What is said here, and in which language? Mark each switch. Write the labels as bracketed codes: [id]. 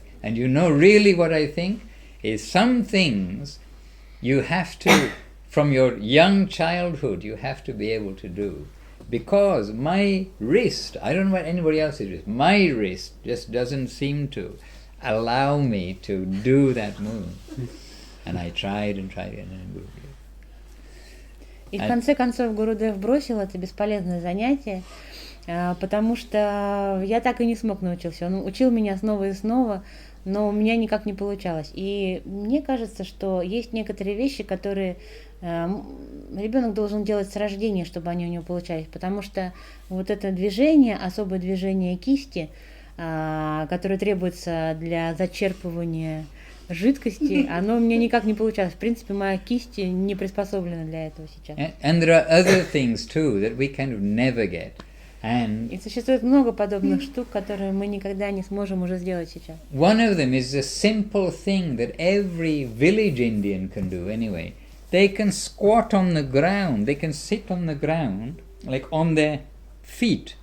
[en] And you know really what I think is some things you have to, from your young childhood, you have to be able to do. Because my wrist, I don't know what anybody else's wrist, my wrist just doesn't seem to allow me to do that move. And I tried and Gurudeva. [ru] И в конце концов Гурудев бросил это бесполезное занятие, потому что я так и не смог научиться. Он учил меня снова и снова, но у меня никак не получалось. И мне кажется, что есть некоторые вещи, которые ребенок должен делать с рождения, чтобы они у него получались, потому что вот это движение, особое движение кисти, которое требуется для зачерпывания жидкости, оно у меня никак не получалось. В принципе, моя кисть не приспособлена для этого сейчас. [en] And there are other things too that we kind of never get. And [ru] и существует много подобных штук, которые мы никогда не сможем уже сделать сейчас. [en] One of them is a simple thing that every village Indian can do anyway. They can squat on the ground, they can sit on the ground, like on their feet.